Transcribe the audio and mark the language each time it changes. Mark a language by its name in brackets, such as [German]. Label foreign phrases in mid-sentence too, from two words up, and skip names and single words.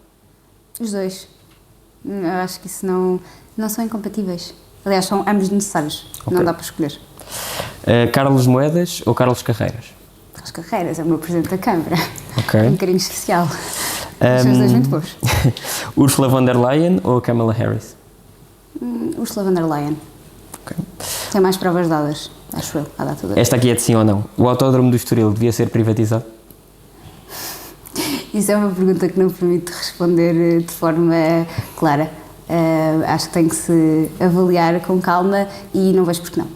[Portuguese] Os dois. Eu acho que isso não são incompatíveis. Aliás, são ambos necessários, não dá para escolher. Carlos Moedas ou Carlos Carreiras? Carlos Carreiras é o meu presidente da Câmara. Okay. Um carinho especial. São os dois muito bons. Ursula von der Leyen ou Kamala Harris? Ursula von der Leyen. Okay. Tem mais provas dadas, acho eu, à data de hoje. Esta aqui é de sim ou não. O autódromo do Estoril devia ser privatizado? Isso é uma pergunta que não permite responder de forma clara. Acho que tem que se avaliar com calma e não vejo porque não.